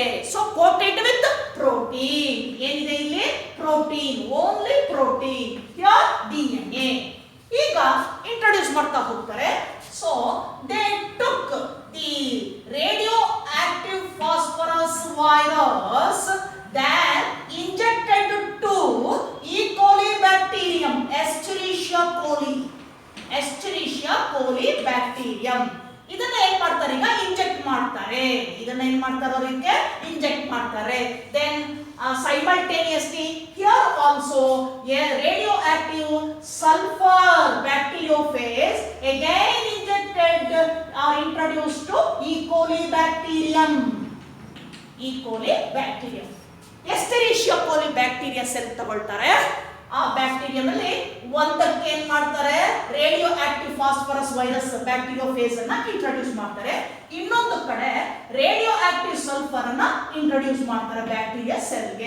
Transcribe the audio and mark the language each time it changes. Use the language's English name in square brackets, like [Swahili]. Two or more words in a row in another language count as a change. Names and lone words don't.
[English] so coated with protein. [Kannada] ಏನಿದೆ ಇಲ್ಲಿ, [English] protein, only protein, here DNA. [Kannada] ಈಗ ಇಂಟ್ರೊಡ್ಯೂಸ್ ಮಾಡ್ತಾ ಹೋಗ್ತಾರೆ. [English] so they took the radio active phosphorus virus then injected to E. coli bacterium, Escherichia coli bacterium. [Kannada] ಇದನ್ನ ಏನ್ ಮಾಡ್ತಾರೆ ಈಗ ಇಂಜೆಕ್ಟ್ ಮಾಡ್ತಾರೆ. ಇದನ್ನ ಏನ್ ಮಾಡ್ತಾರೆ ಅವರಿಗೆ ಇಂಜೆಕ್ಟ್ ಮಾಡ್ತಾರೆ. [English] ದೆನ್ simultaneously here also a radioactive sulfur bacteriophage again injected or introduced to E. coli bacterium. E. coli bacterium. Escherichia coli bacteria cell [Kannada] ತಗೊಳ್ತಾರೆ. ಆ ಬ್ಯಾಕ್ಟೀರಿಯಾದಲ್ಲಿ ಒಂದಕ್ಕೆ ಏನ್ ಮಾಡ್ತಾರೆ [English] radio active phosphorus virus bacteriophage [Kannada] ಅನ್ನ ಇಂಟ್ರೊಡ್ಯೂಸ್ ಮಾಡ್ತಾರೆ. ಇನ್ನೊಂದು ಕಡೆ [English] radio active sulfur [Kannada] ಅನ್ನ ಇಂಟ್ರೊಡ್ಯೂಸ್ ಮಾಡ್ತಾರೆ ಬ್ಯಾಕ್ಟೀರಿಯಾ ಸೆಲ್ಗೆ.